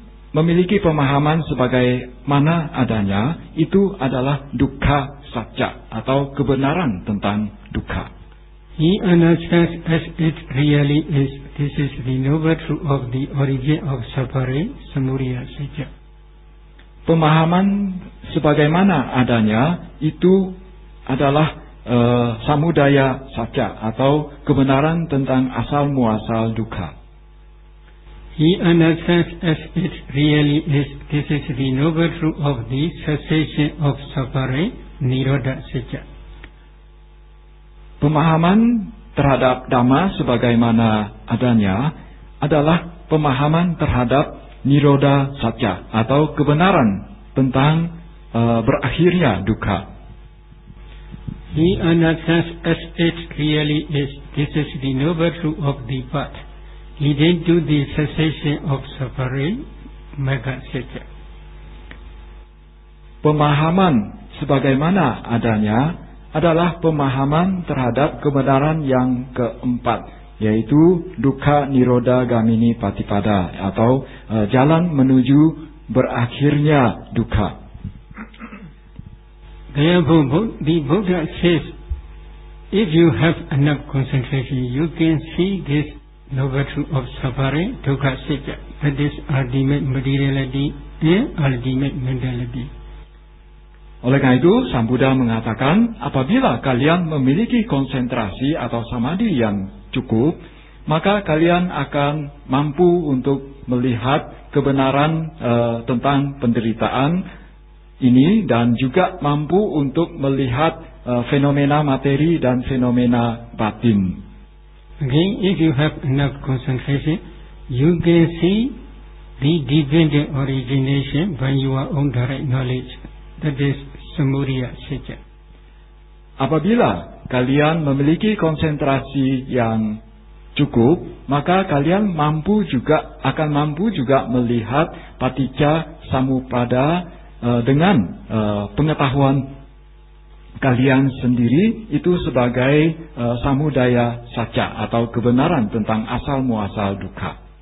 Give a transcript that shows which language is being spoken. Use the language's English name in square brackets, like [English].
[Indonesian] Memiliki pemahaman sebagaimana adanya, itu adalah dukkha satya atau kebenaran tentang dukkha. [English] He understands as it really is. This is the noble truth of the origin of suffering, samudaya satya. [Indonesian] Pemahaman sebagaimana adanya itu adalah samudaya satya atau kebenaran tentang asal muasal dukkha. [English] He understands as it really is. This is the noble truth of the cessation of suffering, nirodha satya. [Indonesian] Pemahaman terhadap dhamma sebagaimana adanya adalah pemahaman terhadap nirodha satya atau kebenaran tentang berakhirnya dukkha. [English] He understands as it really is. This is the noble truth of the path leading to the cessation of suffering, magga satya. [Indonesian] pemahaman sebagaimana adanya adalah pemahaman terhadap kebenaran yang keempat, yaitu Dukkha Nirodha Gamini Patipada, atau jalan menuju berakhirnya dukkha. [English] Therefore, the Buddha says, if you have enough concentration, you can see this noble truth of suffering, dukkha satya, that is ultimate materiality and ultimate mentality. [Indonesian] Oleh karena itu, Sang Buddha mengatakan, apabila kalian memiliki konsentrasi atau samadhi yang cukup, maka kalian akan mampu untuk melihat kebenaran tentang penderitaan ini, dan juga mampu untuk melihat fenomena materi dan fenomena batin. [English] Again, if you have enough concentration, you can see the dependent origination by your own direct knowledge. That is Samudaya Satya. [Indonesian] Apabila kalian memiliki konsentrasi yang cukup, maka kalian akan mampu juga melihat paticca samuppada dengan pengetahuan kalian sendiri itu sebagai samudaya satya, atau kebenaran tentang asal muasal dukkha.